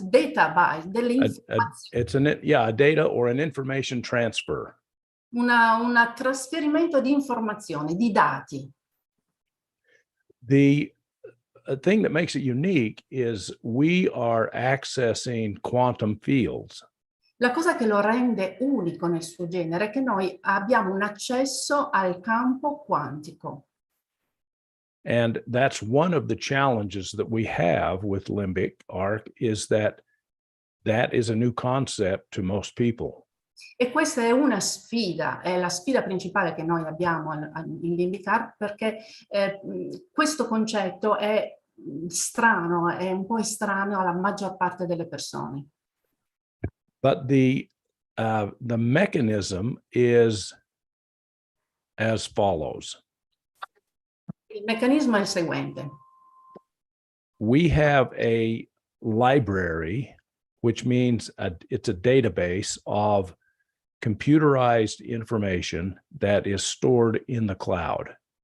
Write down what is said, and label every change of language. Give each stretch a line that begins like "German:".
Italian: Data by, delle informazioni.
English: A data or an information transfer.
Italian: Un trasferimento di informazioni, di dati.
English: The thing that makes it unique is we are accessing quantum fields.
Italian: La cosa che lo rende unico nel suo genere è che noi abbiamo un accesso al campo quantico.
English: And that's one of the challenges that we have with LimbicArc, is that is a new concept to most people.
Italian: E questa è una sfida, è la sfida principale che noi abbiamo in LimbicArc, perché questo concetto è strano, è un po' estraneo alla maggior parte delle persone.
English: But the mechanism is as follows.
Italian: Il meccanismo è il seguente.
English: We have a library, which means it's a database of computerized information that is stored in the cloud.